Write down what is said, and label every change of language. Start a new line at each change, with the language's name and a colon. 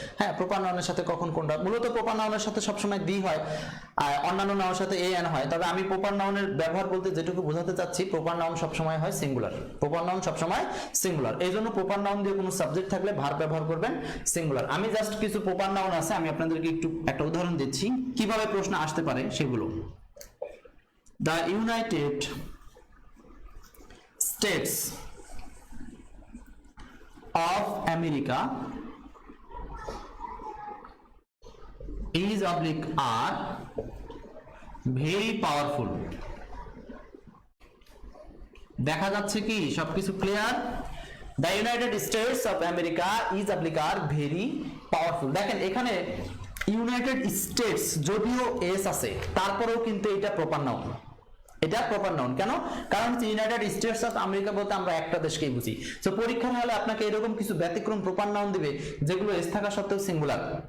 Bangla: হ্যাঁ, প্রপার নাউনের সাথে কখন কোনটা। মূলত প্রপার নাউনের সাথে সবসময় দি হয়, আর অন্যান্য নাউনের সাথে এ এন হয়। তবে আমি প্রপার নাউনের ব্যবহার বলতে যেটুকু বোঝাতে চাচ্ছি, প্রপার নাউন সবসময় হয় সিঙ্গুলার। প্রপার নাউন সবসময় সিঙ্গুলার। এই জন্য প্রপার নাউন দিয়ে কোনো সাবজেক্ট থাকলে ভার্ব ব্যবহার করবেন সিঙ্গুলার। আমি জাস্ট কিছু প্রপার নাউন আছে, আমি আপনাদেরকে একটু একটা উদাহরণ দিচ্ছি কিভাবে প্রশ্ন আসতে পারে সেগুলো।
English: The United States of America is oblique are very powerful.
Bangla: দেখা যাচ্ছে কি সবকিছু clear?
English: The United States of America is oblique are very powerful.
Bangla: দেখেন এখানে ইউনাইটেড স্টেটস যদিও এস আছে, তারপরেও কিন্তু এটা প্রপার নাউন। এটা প্রপার নাউন কেন? কারণ ইউনাইটেড স্টেটস অফ আমেরিকা বলতে আমরা একটা দেশকেই বুঝি। সো পরীক্ষার হলে আপনাকে এরকম কিছু ব্যতিক্রম প্রপার নাউন দিবে যেগুলো এস থাকা সত্ত্বেও সিঙ্গুলার।